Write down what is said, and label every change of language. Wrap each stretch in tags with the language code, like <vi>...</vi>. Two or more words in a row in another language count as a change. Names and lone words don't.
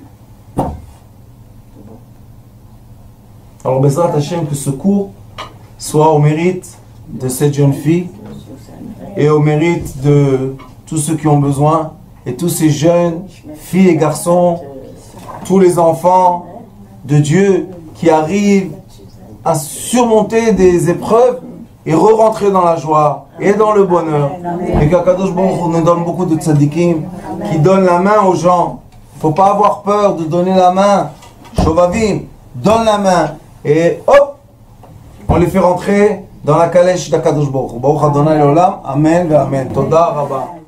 <fr>Alors,</fr> <he>בעזרת השם,</he> <fr>que ce cours soit au mérite de cette jeune fille et au mérite de tous ceux qui ont besoin et tous ces jeunes filles et garçons, tous les enfants de Dieu qui arrivent à surmonter des épreuves et re-rentrer dans la joie et dans le bonheur. Et qu'</fr> <he>הקדוש ברוך הוא</he> <fr>nous donne beaucoup de tzadikim qui donnent la main aux gens. Il ne faut pas avoir peur de donner la main. Shovavim, donne la main. Et hop, on les fait rentrer dans la calèche d'</fr> <he>הקדוש ברוך הוא. ברוך ה' לעולם. אמן ואמן. תודה רבה.</he>